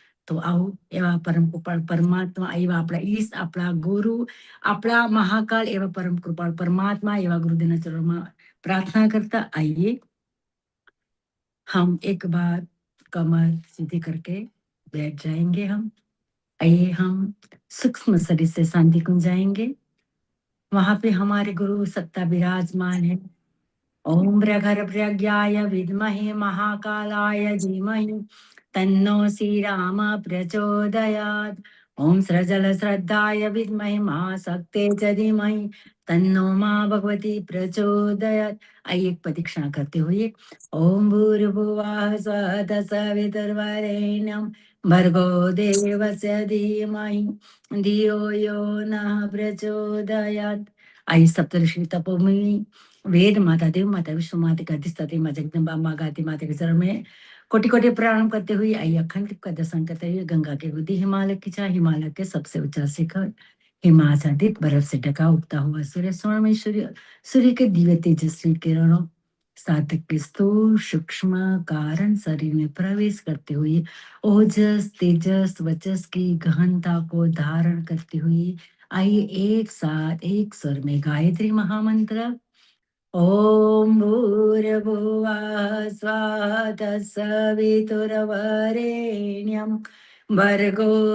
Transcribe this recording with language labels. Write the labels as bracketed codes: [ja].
[gu] તો આવું એવા પરમ કૃપાળ પરમાત્મા, એવા આપણા ઈશ, આપણા ગુરુ, આપણા મહાકાલ એવા પરમ કૃપાળ પરમાત્मा, એવા [hi] गुरुदेव चरणों प्रार्थना करता आइए हम एक बार कमर सीधी करके बैठ जाएंगे। आइए हम सूक्ष्म शरीर से शांति कुंज जाएंगे। वहां पे हमारे गुरु सत्ता विराजमान है। [sa] ओम भ्रगर्भ्रज्ञाय विद्महे महाकालाय धीमहि तन्नो श्री राम प्रचोदयात्। ओम सृजल श्रद्धाय विद्महे महाशक्ते च धीमहि तन्नो मां भगवती प्रचोदयात्। आइए एक प्रदक्षिणा करते हुए ओम भूर्भुवः स्वः तत्सवितुर्वरेण्यं भर्गो देवस्य धीमहि धियो यो नः प्रचोदयात्। [hi] आइए सप्तऋषि तपोमुनि वेद माता, देव माता, विश्व माता का अधिष्ठात्री माँ जगदम्बा माँ गाती माता के चरण में कोटि कोटि प्रणाम करते हुए आइए अखंड का दर्शन करते हुए गंगा के गोदी हिमालय की चाह, हिमालय के सबसे ऊंचा शिखर हिमाच्छादित बर्फ से ढका उगता हुआ सूर्य, स्वर्ण में सूर्य के दिव्य तेजस्वी किरणों साधक के स्थूल सूक्ष्म कारण शरीर में प्रवेश करते हुए ओजस तेजस वचस की गहनता को धारण करते हुए आइए एक साथ एक स्वर में गायत्री महामंत्र [sa] ओम भूर्भुवः स्वः तत्सवितुर्वरेण्यं भर्गो